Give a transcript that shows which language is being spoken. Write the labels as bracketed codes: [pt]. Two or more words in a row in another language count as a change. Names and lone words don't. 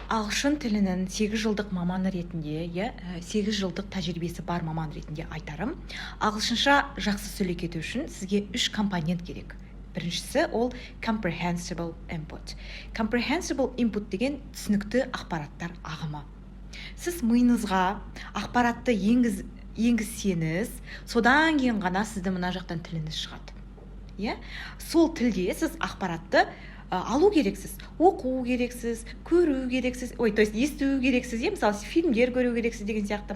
[kk] ағылшын тілінің 8 жылдық маманы ретінде, 8 жылдық тәжірибесі бар маман ретінде айтарым. Ағылшынша жақсы сөйлей кету үшін сізге 3 компонент керек. Біріншісі ол [en] comprehensible input. Comprehensible input [kk] деген түсінікті ақпараттар ағымы. Сіз миыңызға ақпаратты енгізсеңіз, содан кейін ғана сізді мына жақтан тіліңіз шығады. Сол тілде сіз ақпаратты алу керексіз, оқу керексіз, көру керексіз, [ru] то есть [kk] есту керексіз, мысалы фильмдер көру керексіз деген сияқты.